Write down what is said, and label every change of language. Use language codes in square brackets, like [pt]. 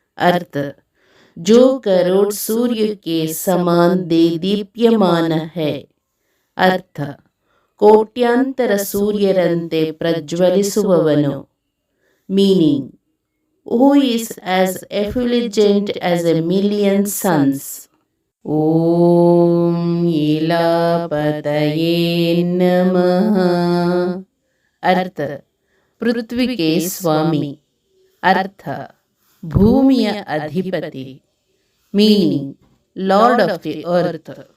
[hi] अर्थ, जो करोड़ सूर्य के समान दीप्यमान है. [kn] अर्थ, ಕೋಟ್ಯಾಂತರ ಸೂರ್ಯರಂತೆ ಪ್ರಜ್ವಲಿಸುವವನು. [en] Meaning, who is as effulgent as a million suns. [sa] Om Ilapataye Namaha. [hi] अर्थ, पृथ्वी के स्वामी. [kn] अर्थ, भूमिಯ ಅಧಿಪತಿ. [en] Meaning, Lord of the earth.